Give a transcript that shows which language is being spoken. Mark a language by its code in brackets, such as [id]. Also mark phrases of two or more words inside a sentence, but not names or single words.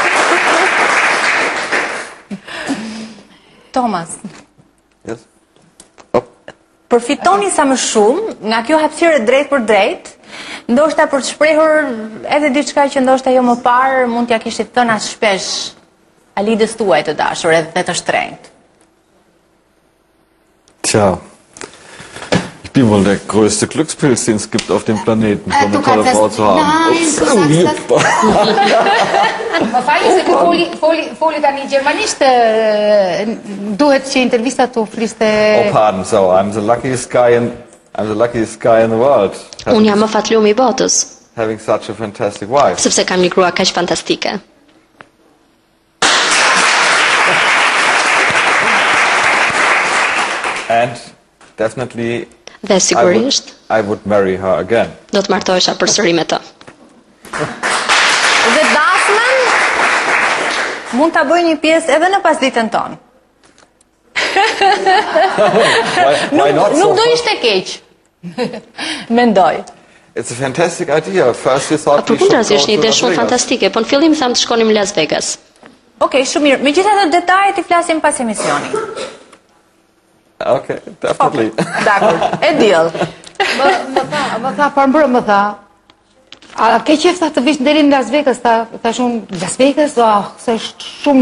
[en] Thomas. Yes. [sq] Përfitoni sa më shumë nga kjo hapësirë drejt për drejt, ndoshta për të shprehur edhe diçka që ndoshta jo më parë mund t'ja kishit thënë as shpesh Alidës tuaj të dashur edhe të shtrenjtë. Tja. [de] Ich bin wohl der größte Glückspilz, den es gibt auf dem Planeten, so eine tolle Frau zu haben. [sq] Më falni se foli tani gjermanisht, duhet që intervista të fliste... [en] Oh, pardon, so, I'm the luckiest guy in the world. [sq] Unë jam më fatlumi i botës. [en] Having such a fantastic wife. [sq] Sepse kam një grua kaq fantastike. [en] And definitely [sq] Dhe sigurisht [en] I would marry her again. [sq] Do të martohesha përsëri me të. Dhe dasmën mund ta bëj një pjesë edhe në pasditën tonë. Nuk do ishte keq. Mendoj. [en] It's a fantastic idea. First you thought we should [sq] Përkundrazi është një [en] go [sq] ide [en] to [sq] shumë [en] Las Vegas. [sq] fantastike, po në fillim tham të shkonim në Las Vegas. Okej, shumë mirë. Megjithatë detajet i flasim pas emisioni. [en] Okay, definitely. [sq] Dakor, e diell. Më tha, parmbrëm më tha, a ke qef të vish deri në Las Vegas, ta shumë, Las Vegas, se është shumë